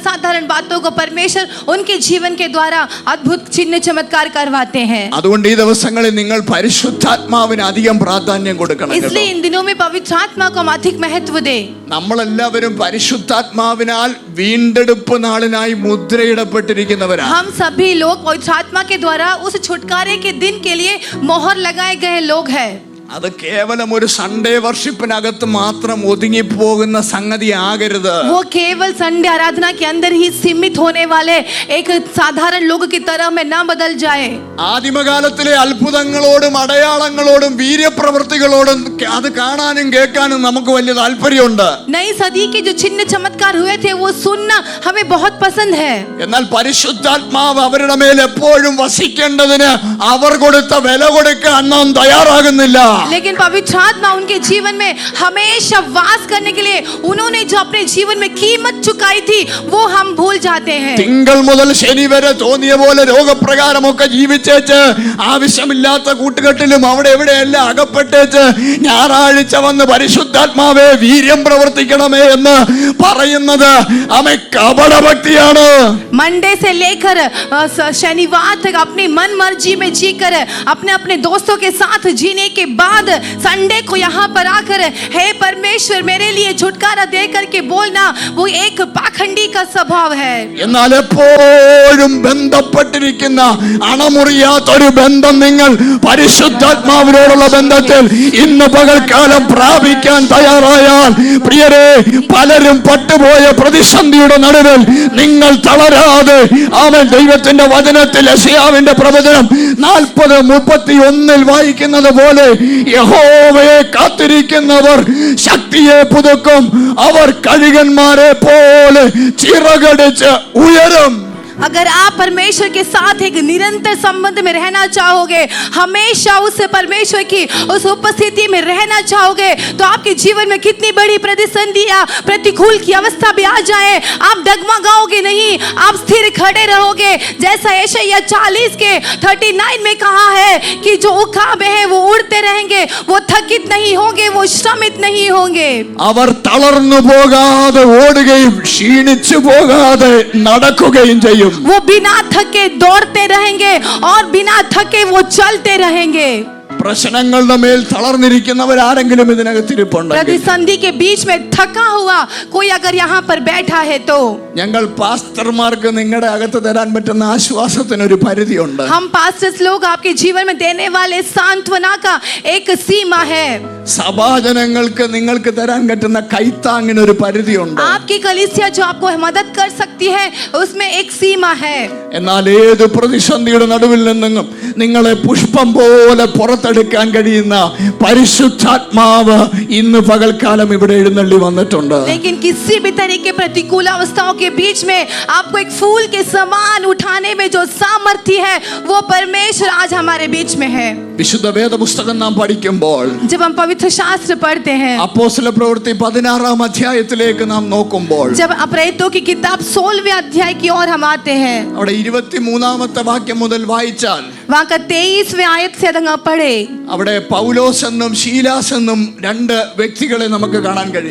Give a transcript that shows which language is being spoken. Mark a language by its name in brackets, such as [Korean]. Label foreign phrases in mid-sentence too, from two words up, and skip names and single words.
[Hindi] असाधारण बातों को परमेश्वर उनके जीवन के द्वारा अद्भुत चिन्ह चमत्कार करवाते हैं. [Malayalam] അതുകൊണ്ട് ഈ ദിവസങ്ങളിൽ നിങ്ങൾ പരിശുദ്ധാത്മാവിന് അധികം പ്രാധാന്യം കൊടുക്കണം. [Hindi] इसलिए इन दिनों में पवित्र आत्मा को हम अधिक महत्व दें. [Malayalam] നമ്മളെല്ലാവരും പരിശുദ്ധാത്മാവിനാൽ വീണ്ടെടുപ്പ് നാളിനായി മുദ്രയിടപ്പെട്ടിരിക്കുന്നവരാണ്. [Hindi] हम सभी लोग पवित्र आत्मा के द्वारा उस छुटकारे के दिन के लिए मोहर लगाए गए लोग हैं. [Malayalam] അത് കേവലം ഒരു [English] Sunday worship [Malayalam] മാത്രം ഒതുങ്ങി പോകുന്ന സംഗതി ആകരുത്. [Hindi] वो केवल संडे आराधना के अंदर ही सीमित होने वाले एक साधारण लोग की तरह में ना बदल जाए. [Malayalam] ആദിമകാലത്തിലെ അത്ഭുതങ്ങളോടും അടയാളങ്ങളോടും വീര്യപ്രവൃത്തികളോടും അത് കാണാനും കേൾക്കാനും നമുക്ക് വലിയ താല്പര്യമുണ്ട്. [Hindi] नई सदी के जो चिन्ह चमत्कार हुए थे वो सुनना हमें बहुत पसंद है. [Malayalam] എന്നാൽ പരിശുദ്ധാത്മാവ് അവരുടെ മേൽ എപ്പോഴും വസിക്കേണ്ടതിന് അവർ കൊടുത്ത വില കൊടുക്കാൻ നാം തയ്യാറാകുന്നില്ല. [Hindi] लेकिन पवित्र आत्मा उनके जीवन में हमेशा वास करने के लिए उन्होंने जो अपने जीवन में कीमत चुकाई थी वो हम भूल जाते हैं. [Malayalam] തിങ്കൾ മുതൽ ശനി വരെ തോന്നിയ പോലെ രോഗപ്രകാരമൊക്കെ ജീവിച്ചേച്ച് ആവശ്യമില്ലാത്ത കൂട്ടുകെട്ടിലും അവിടെ എവിടെയെല്ലാം അകപ്പെട്ടേച്ച് ഞായറാഴ്ച വന്ന് പരിശുദ്ധാത്മാവേ വീര്യം പ്രവർത്തിക്കണമേ എന്ന് പറയുന്നത് അമേ കപടഭക്തിയാണ്. [Hindi] मंडे से लेकर शनिवार तक अपनी मन मर्जी में जीकर अपने अपने दोस्तों के साथ जीने के बाद संडे को यहाँ पर आकर हे परमेश्वर मेरे लिए छुटकारा दे करके बोलना वो एक पाखंडी का स्वभाव है. [Malayalam] എന്നാൽ എപ്പോഴും ബന്ധപ്പെട്ടിരിക്കുന്ന അണമുറിയാത്തൊരു ബന്ധം നിങ്ങൾ പരിശുദ്ധാത്മാവിനോടുള്ള ബന്ധത്തിൽ ഇന്ന് പകൽക്കാലം പ്രാപിക്കാൻ തയ്യാറായാൽ പ്രിയരെ, പലരും പട്ടുപോയ പ്രതിസന്ധിയുടെ നടുവിൽ നിങ്ങൾ തളരാതെ അവൻ ദൈവത്തിന്റെ വചനത്തിൽ യെശയ്യാവിന്റെ പ്രവചനം 40:31 വായിക്കുന്നത് പോലെ യഹോവയെ കാത്തിരിക്കുന്നവർ ശക്തിയെ പുതുക്കും, അവർ കഴുകന്മാരെ പോലെ ചിറകടിച്ച് ഉയരും. [Hindi] अगर आप परमेश्वर के साथ एक निरंतर संबंध में रहना चाहोगे, हमेशा उस परमेश्वर की उस उपस्थिति में रहना चाहोगे, तो आपके जीवन में कितनी बड़ी प्रतिसंधि या प्रतिकूल की अवस्था भी आ जाए, आप डगमगाओगे नहीं, आप स्थिर खड़े रहोगे. जैसा यशायाह 40 के 39 में कहा है कि जो उकाबे हैं वो उड़ते रहेंगे, वो थकित नहीं होंगे, वो श्रमित नहीं होंगे. [Malayalam] അവർ തളർന്നു പോകാതെ ഓടുകയും ക്ഷീണിച്ചു പോകാതെ നടക്കുകയും ചെയ്യും. [Hindi] वो बिना थके दौड़ते रहेंगे और बिना थके वो चलते रहेंगे. [Malayalam] പ്രശ്നങ്ങളുടെ മേൽ തളർന്നിരിക്കുന്നവർ ആരെങ്കിലും ഇതിനകത്തിരിപ്പുണ്ടെങ്കിൽ, [Hindi] प्रतिसंधि के बीच में थका हुआ कोई अगर यहाँ पर बैठा है तो [Malayalam] ഞങ്ങൾ പാസ്റ്റർമാർക്ക് നിങ്ങളുടെ അകത്ത് തരാൻ പറ്റുന്ന ആശ്വാസത്തിന് ഒരു പരിധിയുണ്ട്. [Hindi] हम पास्टर्स लोग आपके जीवन में देने वाले सांत्वना का एक सीमा है. [Malayalam] സഭാജനങ്ങൾക്ക് നിങ്ങൾക്ക് തരാൻ പറ്റുന്ന കൈത്താങ്ങിന് ഒരു പരിധിയുണ്ട്. [Hindi] आपकी कलीसिया जो आपको मदद कर सकती है उसमें एक सीमा है. [Malayalam] എന്നാൽ ഏത് പ്രതിസന്ധിയുടെ നടുവിൽ നിന്നും നിങ്ങളെ പുഷ്പം പോലെ പുറത്തെടുക്കാൻ കഴിയുന്ന പരിശുദ്ധാത്മാവ് ഇന്ന് പകൽക്കാലം ഇവിടെ എഴുന്നള്ളി വന്നിട്ടുണ്ട്. [Hindi] लेकिन किसी भी तरह के प्रतिकूल अवस्थाओं के बीच में आपको एक फूल के समान उठाने में जो सामर्थ्य है वो परमेश्वर आज हमारे बीच में है. [Malayalam] വിശുദ്ധ വേദപുസ്തകം നാം പഠിക്കുമ്പോൾ, [Hindi] जब हम पवित्र शास्त्र पढ़ते हैं, [Malayalam] അപ്പോസ്തല പ്രവൃത്തി 16 അധ്യായത്തിലേക്ക് നാം നോക്കുമ്പോൾ, [Hindi] जब प्रेरितों की किताब 16वें अध्याय की ओर हम आते हैं, [Malayalam] അവിടെ 23 വാക്യം മുതൽ വായിച്ചാൽ [Hindi] वहाँ का 23वें आयत से अगर आप पढ़े, [Malayalam] അവിടെ പൗലോസ് എന്നും ശീലാസ് എന്നും രണ്ട് വ്യക്തികളെ നമുക്ക് കാണാൻ കഴിയും.